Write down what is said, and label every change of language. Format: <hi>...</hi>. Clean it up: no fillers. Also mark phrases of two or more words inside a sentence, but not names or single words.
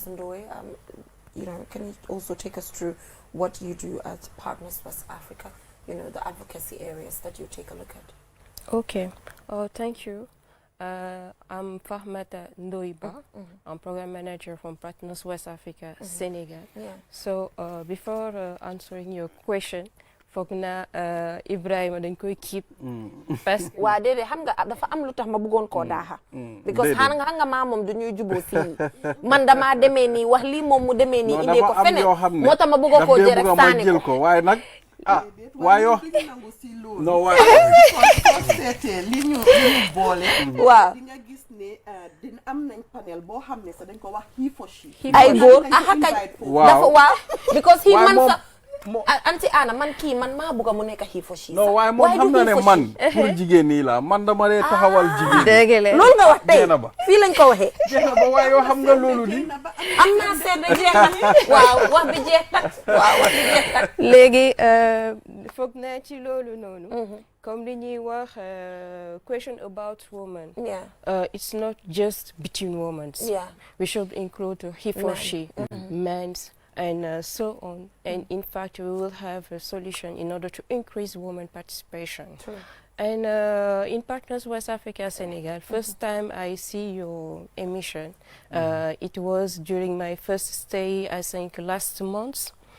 <en>Ndoye, you know, can you also take us through what you do at Partners West Africa? You know, the advocacy areas that you take a look at. Okay. Oh, thank you. I'm Fatmata Ndoye. I'm program manager from Partners West Africa, Senegal. So before answering your question,</en> <wo>foog naa Ibrahima dañ koy keep</wo> <fr>parce que</fr> <wo>waa déedéet xam nga dafa am lu tax ma bëggoon koo daaxa because xam nga maa moom du ñuy juboo si man damaa demee nii wax lii moom mu demee nii indee ko feneen moo tax ma bëggoo koo jël rek saani ko waaye nag waaye yoo non waaye soo seetee li ñu boole waaw di nga gis ne dina am nañ panel boo xam ne sax dañ ko wax</wo> <en>he for she</en> <wo>ay góor xakañ dafa waaw because he man sa anti Anna man kii man maa bëgg mu nekk</wo> <en>he for she</en> <wo>non waaye moom xam na ne man pour jigéen ñi la man dama dee taxawal jigéen dégg loolu nga wax tey fii lañ ko waxee jeex na ba waaye yoo xam nga loolu di am naa seet rek jeex na waaw wax bi jeex tak waaw wax bi jeex tak léegi foog naa ci loolu noonu comme li ñuy wax</wo> <en>question about women it's not just between women we should include he for she men's and so on. And in fact, we will have a solution in order to increase women participation. True. And in Partners West Africa, Senegal, first time I see your emission, it was during my first stay, I think last month.</en>